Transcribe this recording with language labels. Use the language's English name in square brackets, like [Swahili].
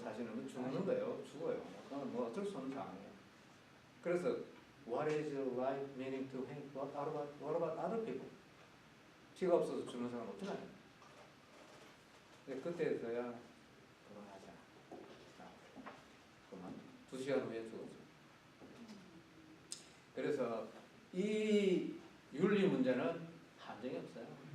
[Korean] 사실은 죽는 거예요. 죽어요. 그건 뭐 어쩔 수 없는 상황이에요. 그래서 [English] what is your life meaning to him? What about other people? [Korean] 피가 없어서 죽는 사람 어떻게 하냐? 그때서야 그만하자. 그만. 2시간 후에 죽었어. 그래서 이 윤리 문제는 한정이 없어요.